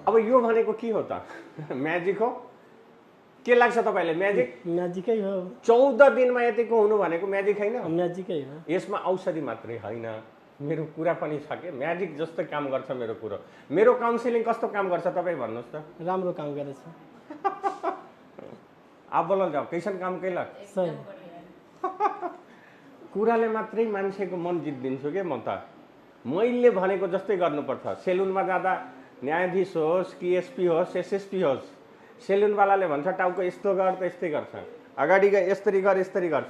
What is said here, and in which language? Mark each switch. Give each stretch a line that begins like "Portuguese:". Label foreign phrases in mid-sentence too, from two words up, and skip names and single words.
Nepali: अब यो भनेको के हो त? म्याजिक हो? के लाग्छ तपाईलाई? म्याजिक? म्याजिकै हो। 14 दिनमा यतिको हुनु भनेको म्याजिक हैन? म्याजिकै हो। यसमा औषधि मात्रै हैन, मेरो कुरा पनि छ के, म्याजिक जस्तो काम गर्छ मेरो कुरो। मेरो काउन्सिलिङ कस्तो काम गर्छ तपाई भन्नुस् त? राम्रो काम गर्छ।
Bhojpuri: आप बोलल जाऊ, कैसन काम कैला?
Nepali: सही। कुराले मात्रै मान्छेको मन जित्दिन्छु के म त। मैले भनेको जस्तै गर्नुपर्छ। सेलुनमा जाँदा न्यायाधीश होस् कि एसपी होस् एसएसपी होस्, सेलुनवालाले भन्छ टाउको यस्तो गर त यस्तै गर्छ, अगाडि यस्तरी गर यस्तरी गर्छ।